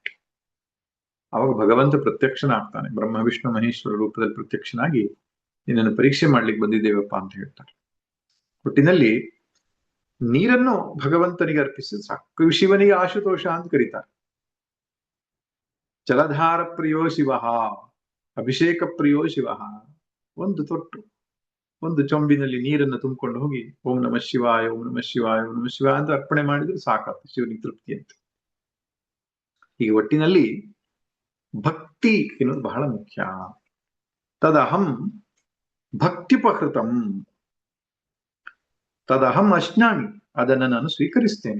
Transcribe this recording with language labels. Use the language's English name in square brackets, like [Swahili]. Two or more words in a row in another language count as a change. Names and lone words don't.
[Kannada] ಅವಾಗ ಭಗವಂತ ಪ್ರತ್ಯಕ್ಷನಾಗ್ತಾನೆ, ಬ್ರಹ್ಮ ವಿಷ್ಣು ಮಹೇಶ್ವರ ರೂಪದಲ್ಲಿ ಪ್ರತ್ಯಕ್ಷನಾಗಿ, ನಿನ್ನನ್ನು ಪರೀಕ್ಷೆ ಮಾಡ್ಲಿಕ್ಕೆ ಬಂದಿದ್ದೇವಪ್ಪ ಅಂತ ಹೇಳ್ತಾರೆ. ಒಟ್ಟಿನಲ್ಲಿ ನೀರನ್ನು ಭಗವಂತನಿಗೆ ಅರ್ಪಿಸಿದ್ರೆ ಸಾಕು. ಶಿವನಿಗೆ ಆಶುತೋಷ ಅಂತ ಕರೀತಾರೆ. [Sanskrit] ಜಲಧಾರ ಪ್ರಿಯೋ ಶಿವ, ಅಭಿಷೇಕ ಪ್ರಿಯೋ ಶಿವ. [Kannada] ಒಂದು ತೊಟ್ಟು, ಒಂದು ಚೊಂಬಿನಲ್ಲಿ ನೀರನ್ನು ತುಂಬಿಕೊಂಡು ಹೋಗಿ [Sanskrit] ಓಂ ನಮಃ ಶಿವಾಯ, ಓಂ ನಮಃ ಶಿವಾಯ, ಓಂ ನಮಃ ಶಿವಾಯ [Kannada] ಅಂತ ಅರ್ಪಣೆ ಮಾಡಿದ್ರೆ ಸಾಕತ್ತು ಶಿವನಿಗೆ ತೃಪ್ತಿ ಅಂತ. ಈ ಒಟ್ಟಿನಲ್ಲಿ ಭಕ್ತಿ ಎನ್ನುವುದು ಬಹಳ ಮುಖ್ಯ. [Sanskrit] ತದಹಂ ಭಕ್ತಿಪಕೃತಂ, ತದಹಂ ಅಶ್ನಾಮಿ, [Kannada] ಅದನ್ನ ನಾನು ಸ್ವೀಕರಿಸ್ತೇನೆ.